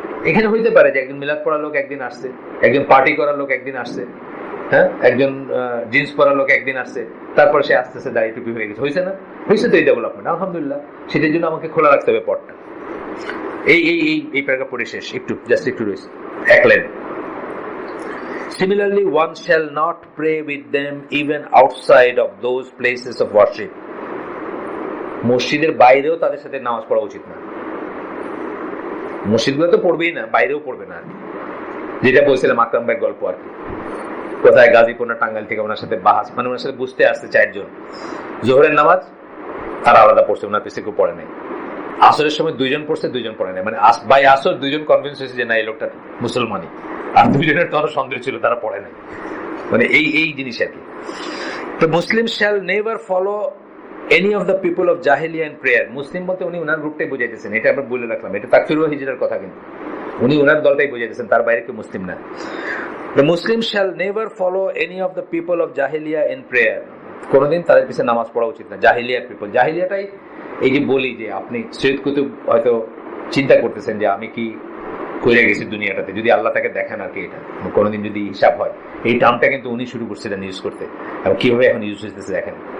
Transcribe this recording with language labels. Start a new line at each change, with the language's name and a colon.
Bangla: এখানে হইতে পারে যে একজন মিলাদ পড়ার লোক একদিন আসছে, একজন পার্টি করার লোক একদিন আসছে, হ্যাঁ, একজন জিন্স পরার লোক একদিন আসছে, তারপর সে আস্তে আস্তে দাড়ি টুপি হয়ে গেছে। হয়েছে না? হয়েছে তো এই ডেভেলপমেন্ট, আলহামদুলিল্লাহ। সেটার জন্য আমাকে খোলা রাখতে হবে পথটা। এই প্যারাগ্রাফ পড়ে শেষ, একটু রয়েছে 1 line.
English: Similarly, one shall not pray with them even outside of those places of worship.
Bangla: মসজিদের বাইরেও তাদের সাথে নামাজ পড়া উচিত না। মসজিদগুলো তো পড়বেই না, বাইরেও পড়বে না। যেটা বলছিলাম আকরাম ভাইয়ের গল্প আর কি, কোথায় গাজীপুর না টাঙ্গাইল থেকে ওনার সাথে বাহাস, মানে ওনার সাথে বুঝতে আসছে 4 জন। জোহরের নামাজ তারা আলাদা পড়ছে, ওনার পিছিয়ে কেউ পড়ে নাই। আসরের সময় 2 জন পড়ছে, 2 জন পড়ে নাই। মানে বাই আসর 2 জন কনভিন্স হয়েছে যে না এই লোকটা মুসলমানই, আর 2 জনের তো আরো সন্দেহ ছিল, তারা পড়ে নাই। মানে এই জিনিস আর কি। তো মুসলিম shall never follow any of the people of জাহেলিয়া in prayer. মুসলিম বলতে উনি ওনার গ্রুপটাই বুঝাইতেছেন, এটা আমরা বলে রাখলাম। এটা তাকফিরুল হিজরার কথা, কিন্তু উনি ওনার দলটাই বুঝাইতেছেন, তার বাইরে কেউ মুসলিম না।
English: The Muslim shall never follow any of the people of Jahiliyyah in prayer.
Bangla: কোনদিন তাদের পিছনে নামাজ পড়া উচিত না। জাহিলিয়ার পিপল, জাহিলিয়াটাই এই যে বলি যে আপনি সৈয়দ কুতুব হয়তো চিন্তা করতেছেন যে আমি কি করে গেছি দুনিয়াটাতে, যদি আল্লাহ তাকে দেখেন আর কি, এটা কোনোদিন যদি হিসাব হয়। এই টার্মটা কিন্তু উনি শুরু করছিলেন ইউজ করতে, এবং কিভাবে এখন ইউজ হইতেছে দেখেন।